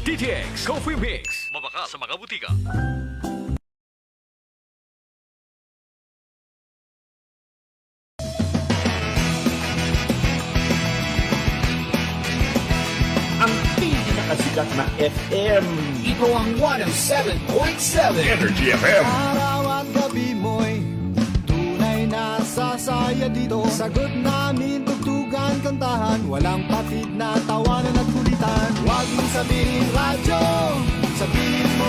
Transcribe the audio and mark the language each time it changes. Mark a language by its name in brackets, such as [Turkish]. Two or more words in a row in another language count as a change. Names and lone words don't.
[Filipino] DTX Coffee Mix. Mabaka sa mga butika. Ang pinakasikat na FM. Ito ang 107.7 Energy FM. Araw at gabi mo'y tunay na sasaya dito. Sagot namin tugtugan, kantahan, walang patid na tawanan at kulitan. Huwag mong sabihin radyo, sabihin mo